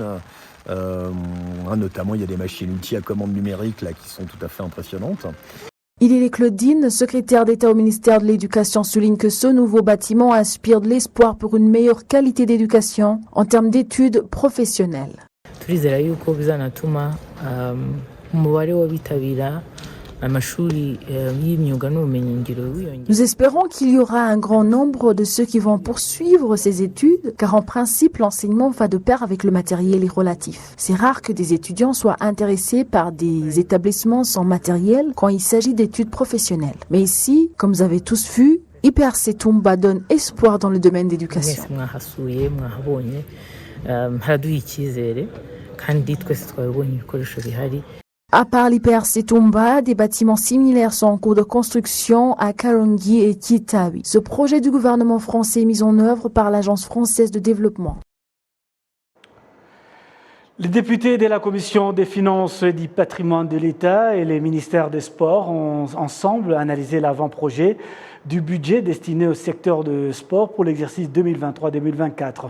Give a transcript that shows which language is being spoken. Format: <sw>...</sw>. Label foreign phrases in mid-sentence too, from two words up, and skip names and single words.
<fr>Notamment, il y a des machines-outils à commande numérique là, qui sont tout à fait impressionnantes. Ilile Claudine, secrétaire d'État au ministère de l'Éducation, souligne que ce nouveau bâtiment inspire de l'espoir pour une meilleure qualité d'éducation en termes d'études professionnelles.</fr> <rw>turizera yuko bizanatuma umubare w'abitabira amashuri y'imyuga n'ubumenyingiro wiyongera.</rw> <fr>Nous espérons qu'il y aura un grand nombre de ceux qui vont poursuivre ces études, car en principe, l'enseignement va de pair avec le matériel et relatif. C'est rare que des étudiants soient intéressés par des établissements sans matériel quand il s'agit d'études professionnelles. Mais ici, comme vous avez tous vu, IPRC Tumba donne espoir dans le domaine d'éducation.</fr> <rw>Mwahasuye mwahabonye haraduha icyizere kandi twese twabonye ibikoresho bihari.</rw> <fr>À part l'IPRC Tumba, des bâtiments similaires sont en cours de construction à Karongi et Kitabi. Ce projet du gouvernement français est mis en œuvre par l'Agence française de développement. Les députés de la Commission des finances et du patrimoine de l'État et les ministères des Sports ont ensemble analysé l'avant-projet du budget destiné au secteur de sport pour l'exercice 2023-2024.</fr>